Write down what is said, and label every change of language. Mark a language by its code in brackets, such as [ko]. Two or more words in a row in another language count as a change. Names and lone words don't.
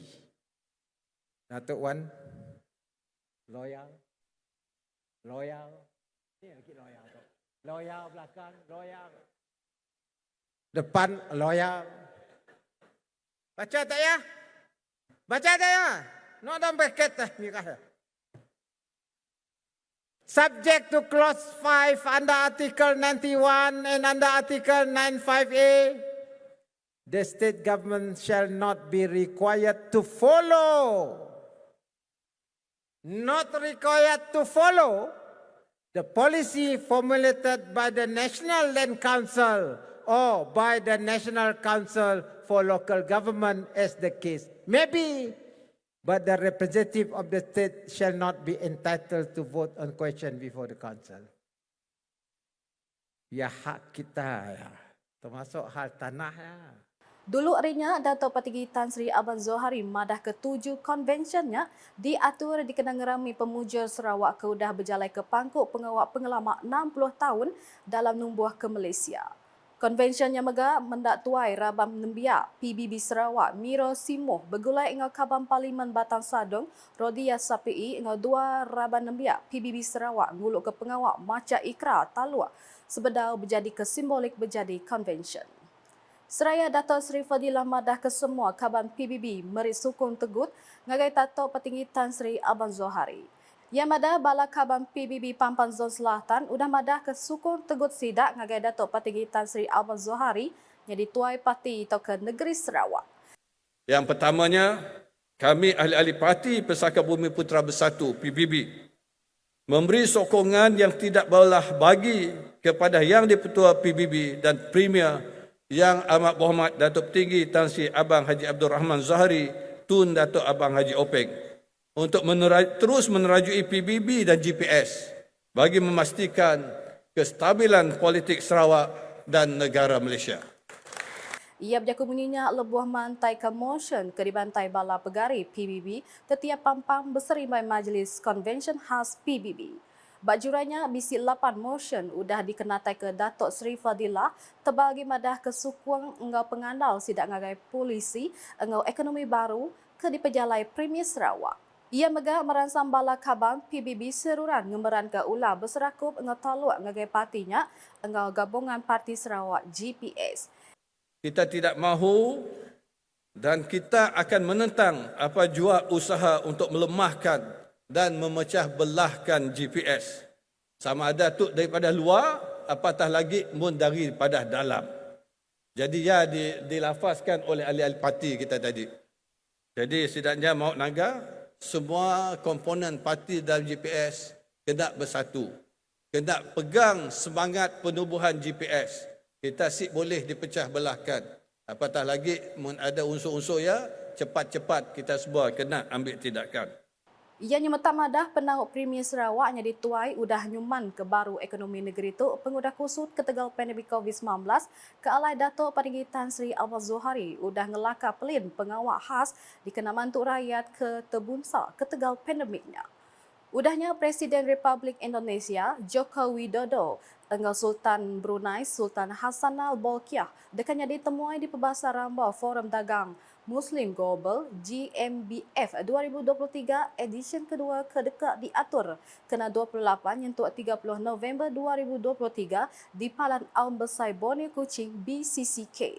[ms] Datuk Wan. Loyal. Ni lagi loyal tu. Loyal belakang, loyal. Depan, loyal. Baca tak ya? Baca tak ya? No dalam bracket dah. [en] Subject to clause 5 under article 91 and under article 95A, the state government shall not be required to follow. Not required to follow the policy formulated by the National Land Council or by the National Council for Local Government as the case may be, but the representative of the state shall not be entitled to vote on question before the council. [ms] Ya hak kita ya, termasuk hal tanah ya. [iba] Dulu harinya Datuk Parti Tan Sri Abang Zohari madah ke-7 konvensyennya diatur dikenang rami pemuja Sarawak ke udah berjalan ke pangkuk pengawal pengalaman 60 tahun dalam numbuh ke Malaysia. Konvensyennya mega mendak tuai Rabam Nembiak PBB Sarawak Miro Simoh bergulai dengan Kaban Parlimen Batang Sadong Rodia Sapi dengan 2 Rabam Nembiak PBB Sarawak nguluk ke pengawal maca ikrar taluk sebedau berjadi ke simbolik berjadi konvensyen. Seraya Datuk Seri Fadilah madah ke semua Kaban PBB meri sukung tegut ngagai Datuk Petinggi Tan Sri Abang Zohari. Yang madah bala Kaban PBB Pampan Zon Selatan udah madah ke sukung tegut sidak ngagai Datuk Petinggi Tan Sri Abang Zohari yang dituai parti atau ke negeri Sarawak. [ms] Yang pertamanya, kami ahli-ahli parti Pesaka Bumi Putera Bersatu PBB memberi sokongan yang tidak belah bagi kepada Yang di-Pertua PBB dan Premier Yang Amat Berhormat Datuk Tinggi Tan Sri Abang Haji Abdul Rahman Zahari Tun Datuk Abang Haji Openg untuk terus menerajui PBB dan GPS bagi memastikan kestabilan politik Sarawak dan negara Malaysia. [iba] Ia berjaku bunyinya lebuh mantai commotion ke di Bantai Bala Pegari PBB tetiap pampang berserimai Majlis Convention Khas PBB. Bajuranya bisi 8 motion udah dikenatai ke Datuk Seri Fadilah terbagi madah ke sukuang engau pengandal sidak ngagai polisi engau ekonomi baru ke di Pejalai Premier Sarawak. Ia megah meransam bala kabang PBB seruran ngemeran ke ulah berserakup engau taluk ngagai partinya engau gabungan Parti Sarawak GPS. [ms] Kita tidak mahu dan kita akan menentang apa jua usaha untuk melemahkan dan memecah belahkan GPS. Sama ada tu daripada luar, apatah lagi pun daripada dalam. Jadi ya dilafazkan oleh ahli-ahli parti kita tadi. Jadi setidaknya mahu naga, semua komponen parti dalam GPS kena bersatu. Kena pegang semangat penubuhan GPS. Kita sip boleh dipecah belahkan. Apatah lagi ada unsur-unsur ya, cepat-cepat kita semua kena ambil tindakan. [iba] Ianya metak madah penauk Premier Sarawak yang dituai udah nyuman ke baru ekonomi negeri tu pengudah kusut ke tegal pandemik COVID-19 ke alai Datuk Patinggi Tan Sri Abang Zohari udah ngelaka pelin pengawak khas di kena mantuk rakyat ke tebunsa ke tegal pandemiknya. Udahnya Presiden Republik Indonesia Joko Widodo engau Sultan Brunei Sultan Hassanal Bolkiah dekatnya ditemuai di Perbasar Rambau Forum Dagang Muslim Global GMBF 2023 edisi kedua kedekat diatur kena 28 yentuk 30 November 2023 di Palan Aum Besar Borneo Kuching BCCK.